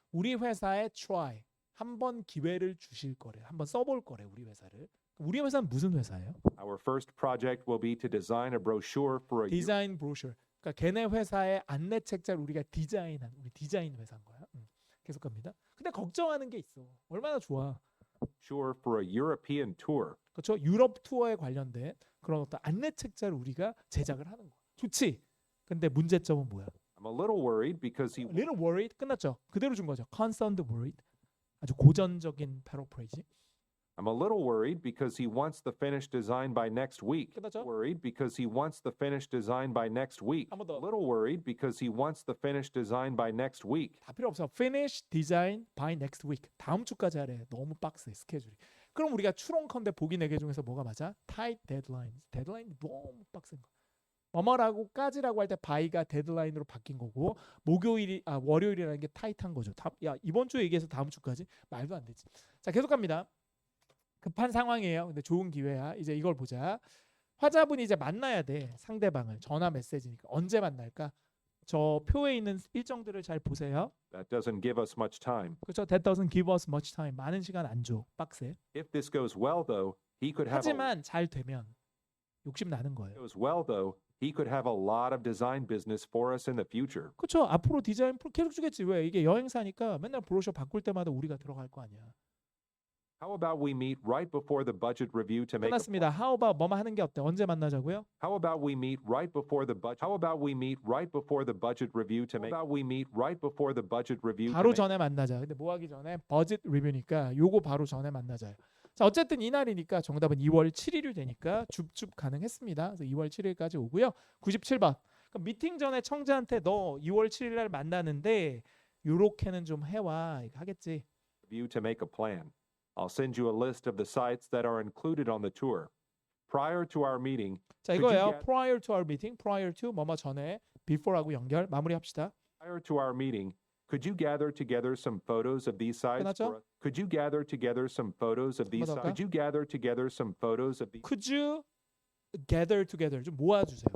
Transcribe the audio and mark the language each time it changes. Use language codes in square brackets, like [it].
[ko] 우리 회사에 try 한번 기회를 주실 거래. 한번 써볼 거래 우리 회사를. 우리 회사는 무슨 회사예요? [en] Our first project will be to design a brochure for a [ko] 디자인 브로셔. 그러니까 걔네 회사의 안내 책자를 우리가 디자인한 우리 디자인 회사인 거야. 계속 갑니다. 근데 걱정하는 게 있어. 얼마나 좋아. [en] brochure for a European tour. [ko] 그렇죠? 유럽 투어에 관련된 그런 어떤 안내 책자를 우리가 제작을 하는 거야. 좋지. 근데 문제점은 뭐야? [en] I'm a little worried because he Little worried [ko] 끝났죠. 그대로 준 거죠. Concerned worried. 아주 고전적인 패러프레이즈. [en] I'm a little worried because he wants the finished design by next week. [ko] 끝났죠? [en] Worried because he wants the finished design by next week. [ko] 한 번 더. [en] A little worried because he wants the finished design by next week. [ko] 다 필요 없어. [en] Finish design by next week. [ko] 다음 주까지 하래. 너무 빡세 스케줄이. 그럼 우리가 추론컨대 보기 4개 중에서 뭐가 맞아? [en] Tight deadlines. [ko] 데드라인이 너무 빡센 거. 뭐뭐라고까지라고 할 때 by가 데드라인으로 바뀐 거고 월요일이라는 게 타이트한 거죠. 야 이번 주에 얘기해서 다음 주까지 말도 안 되지. 자 계속 갑니다. 급한 상황이에요. 근데 좋은 기회야. 이제 이걸 보자. 화자분이 이제 만나야 돼. 상대방을. 전화 메시지니까. 언제 만날까? 저 표에 있는 일정들을 잘 보세요. [en] That doesn't give us much time. [ko] 그렇죠. [en] That doesn't give us much time. [ko] 많은 시간 안 줘. 빡세. [en] If this goes well, though, he could have [ko] 하지만 잘 되면 욕심 나는 거예요. [en] goes well, though, he could have a lot of design business for us in the future. [ko] 그렇죠. 앞으로 디자인 계속 주겠지. 왜? 이게 여행사니까 맨날 브로셔 바꿀 때마다 우리가 들어갈 거 아니야. [en] How about we meet right before the budget review to make a [ko] 끝났습니다. [en] How about [ko] 뭐만 하는 게 어때? 언제 만나자고요? [en] How about we meet right before the budget? How about we meet right before the budget review to make? How about we meet right before the budget review? [ko] 바로 전에 만나자. 근데 뭐 하기 전에 버짓 리뷰니까 요거 바로 전에 만나자요. 자, 어쨌든 이날이니까 정답은 2월 7일이 되니까 줍줍 가능했습니다. 그래서 2월 7일까지 오고요. 97번. 그럼 미팅 전에 청자한테 너 2월 7일 날 만나는데 요렇게는 좀 해와. 이거 하겠지. [en] Review to make a plan. I'll send you a list of the sites that are included on the tour. Prior to our meeting, [ko] 자, [en] Could you [ko] 이거예요. [en] get- prior to our meeting. [ko] prior to 뭐뭐 전에 before하고 연결 마무리합시다. [en] prior to our meeting, could you gather together some photos of these sites? [ko] 끝났죠? [en] Could you gather together some photos of these [ko] 더 [en] sites? [ko] 할까? [en] Could you gather together some photos of these? Could you gather together [ko] 좀 모아주세요.